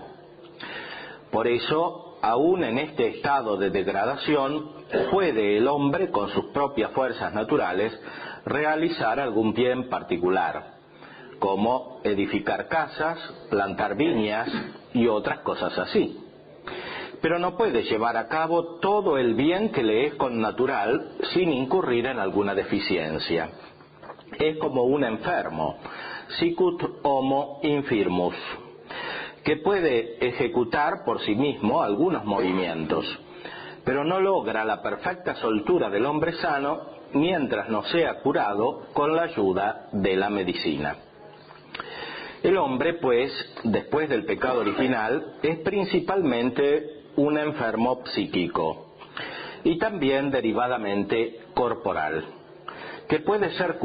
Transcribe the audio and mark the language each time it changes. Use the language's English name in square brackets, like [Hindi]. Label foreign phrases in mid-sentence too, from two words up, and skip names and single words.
[Spanish] Por eso, aún en este estado de degradación, puede el hombre, con sus propias fuerzas naturales, realizar algún bien particular, como edificar casas, plantar viñas y otras cosas así. Pero no puede llevar a cabo todo el bien que le es connatural sin incurrir en alguna deficiencia. Es como un enfermo, [Latin] sicut homo infirmus, [Spanish] que puede ejecutar por sí mismo algunos movimientos, pero no logra la perfecta soltura del hombre sano mientras no sea curado con la ayuda de la medicina. El hombre, pues, después del pecado original, es principalmente un enfermo psíquico y también derivadamente corporal, que puede ser